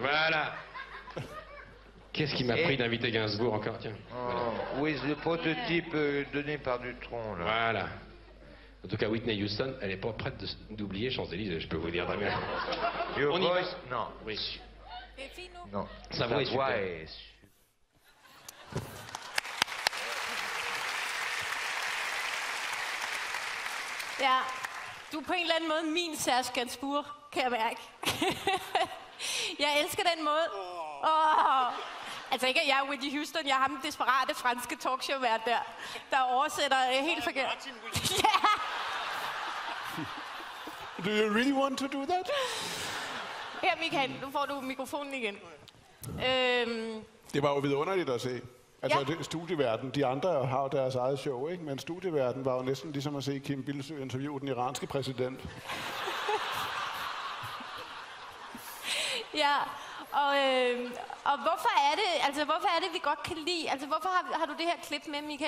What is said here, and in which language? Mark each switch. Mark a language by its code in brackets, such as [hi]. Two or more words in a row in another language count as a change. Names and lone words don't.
[fr] Voilà. Qu'est-ce qui m'a Et- pris d'inviter Gainsbourg encore, tiens. [en] Oh, with [fr] le prototype donné par Dutron, là. Voilà. En tout cas, Whitney Houston, elle n'est pas prête d'oublier Champs-Élysées, je peux vous dire, Damien. [en] Your [fr] On y va. [en] voice? Non. [fr] Oui. [da] Det er fint nu. [fr] Non. Sa voix est super. est [da] Ja, du er på en eller anden måde min Serge Gainsbourg, kan jeg mærke. Jeg elsker den måde. Altså ikke, at jeg er Whitney Houston, jeg er ham desperate franske talkshow-vært der oversætter helt forkert. Ja. [en] Do you really want to do that? [da] Her, Michael, nu får du mikrofonen igen. Det var jo vidunderligt at se. Altså, Ja. det, studieverden, de andre har jo deres eget show, ikke? Men studieverden var jo næsten ligesom at se Kim Bildsøe interviewe den iranske præsident. Ja, og hvorfor er det, vi godt kan lide, altså hvorfor har du det her klip med, Michael?